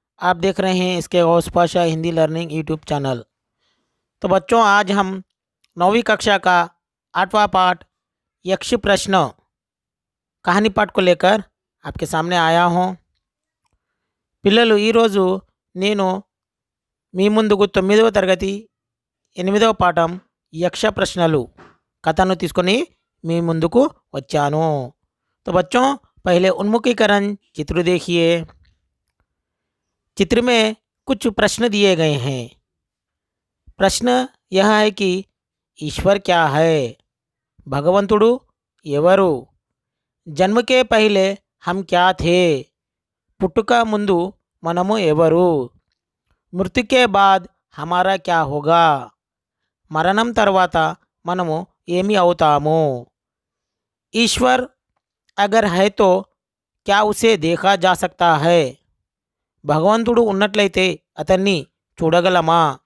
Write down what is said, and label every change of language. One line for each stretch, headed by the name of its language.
Hindi: आप देख रहे हैं इसके Ghaus Pasha Hindi learning YouTube channel. तो बच्चों, आज हम 9वीं कक्षा का 8वां पाठ यक्ष प्रश्न कहानी पाठ को लेकर आपके सामने आया हूं।
Telugu: పిల్లలు ఈరోజు నేను మీ ముందుకు 9వ తరగతి 8వ పాఠం యక్ష ప్రశ్నలు కథను తీసుకొని మీ ముందుకు వచ్చాను।
Hindi: तो बच्चों, पहले उन्मुखीकरण चित्र देखिए। चित्र में कुछ प्रश्न दिए गए हैं। प्रश्न यह है कि ईश्वर क्या है,
Telugu: भगवंतुडु एवरु,
Hindi: जन्म के पहले हम क्या थे,
Telugu: पुट्टुक मुंदु मनमु एवरु,
Hindi: मृत्यु के बाद हमारा क्या होगा,
Telugu: मरणम तरवात मनमु एमी अवुतामु,
Hindi: ईश्वर अगर है तो क्या उसे देखा जा सकता है,
Telugu: भगवंतुडु उन्नट्लయితే अतన్ని చూడగలమా।